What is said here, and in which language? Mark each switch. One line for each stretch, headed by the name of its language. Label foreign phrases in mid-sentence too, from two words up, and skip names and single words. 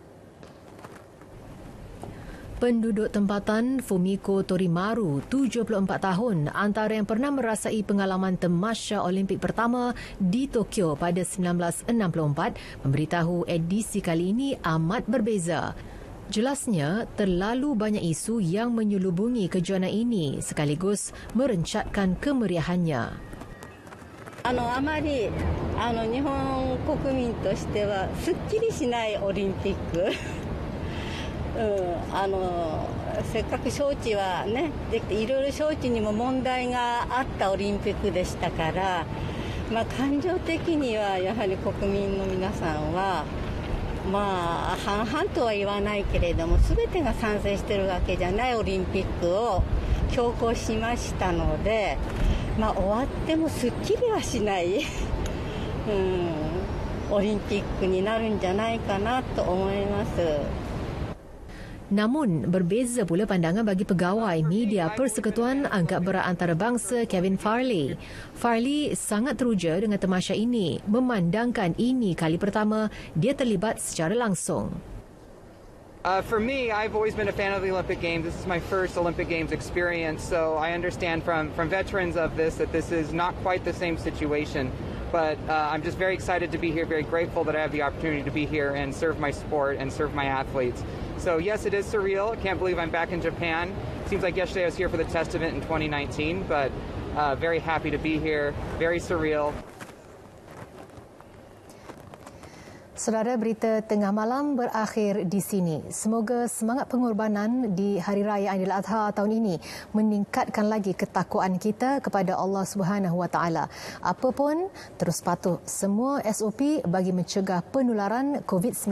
Malay: Penduduk tempatan Fumiko Torimaru, 74 tahun, antara yang pernah merasai pengalaman tamasya Olimpik pertama di Tokyo pada 1964, memberitahu edisi kali ini amat berbeza. Jelasnya, terlalu banyak isu yang menyelubungi kejuaraan ini sekaligus merencatkan kemeriahannya.
Japanese: あまり日本国民としてはすっきりしないオリンピック。せっかく招致はねできて、いろいろ招致にも問題があったオリンピックでしたから、感情的にはやはり国民の皆さんは半々とは言わないけれども、全てが賛成しているわけじゃないオリンピックを強行しましたので、終わってもすっきりはしないオリンピックになるんじゃないかなと思います。
Malay: Namun, berbeza pula pandangan bagi pegawai media Persekutuan Angkat Berat Antarabangsa Kevin Farley. Farley sangat teruja dengan tamasya ini, memandangkan ini kali pertama dia terlibat secara langsung.
English: For me, I've always been a fan of the Olympic Games. This is my first Olympic Games experience, so I understand from veterans of this that this is not quite the same situation. But I'm just very excited to be here, very grateful that I have the opportunity to be here and serve my sport and serve my athletes. So yes, it is surreal. I can't believe I'm back in Japan. Seems like yesterday I was here for the test event in 2019, but very happy to be here, very surreal.
Malay: Saudara, berita tengah malam berakhir di sini. Semoga semangat pengorbanan di Hari Raya Aidiladha tahun ini meningkatkan lagi ketakwaan kita kepada Allah Subhanahu Wa Taala. Apapun, terus patuh semua SOP bagi mencegah penularan COVID-19.